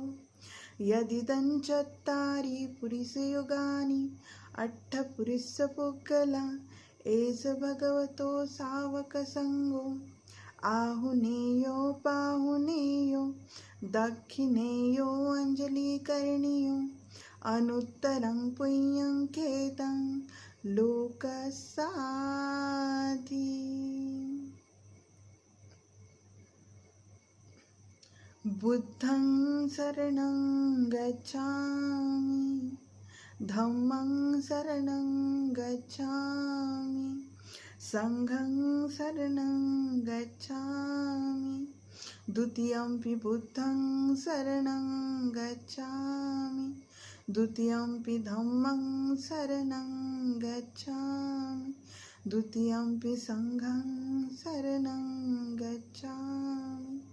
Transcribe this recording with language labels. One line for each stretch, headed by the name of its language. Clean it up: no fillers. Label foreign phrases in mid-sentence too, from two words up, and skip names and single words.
Pali: यदिदं चत्तारि पुरिसयुगानि अट्ठपुरिसपुग्गला एष भगवतो सावकसंगो। आहुनेयो पाहुनेयो दक्षिणेयो अंजलिकरणीयो अनुत्तरं पुण्यं खेतं लोकसाधि। बुद्धं शरणं गच्छामि धम्मं शरणं गच्छामि संघं शरणं गच्छामि द्वितीयंपि बुद्धं शरणं गच्छामि द्वितीयंपि धम्मं शरणं गच्छामि द्वितीयंपि संघं शरणं गच्छामि